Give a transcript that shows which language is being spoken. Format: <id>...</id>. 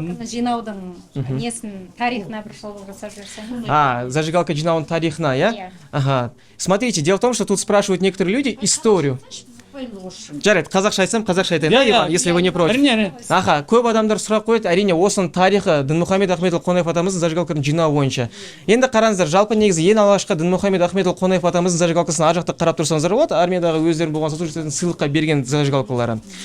<kk>жинаудың несін тарихына бір шолу жасап жіберсең. Зажигалка жинаудың тарихына, я? Иә.</kk> <ru>Ага. Смотрите, дело в том, что тут спрашивают некоторые люди историю.</ru> <kk>жарайды, қазақша айтсам, қазақша айтайын, да, Иван,</kk> <ru>если вы не против.</ru> <kk>әрине. Аха, көп адамдар сұрақ қояды, әрине осының тарихы Дінмұхамед Ахметұлы Қонаев атамыздың зажигалкаларын жинау бойынша. Енді қараңыздар, жалпы негізі ең алғашқы Дінмұхамед Ахметұлы Қонаев атамыздың зажигалкасын ар жақта қарап тұрсаңыздар болады, армиядағы өздерінің болған сослуживцтердің сыйлыққа берген зажигалкалары.</kk>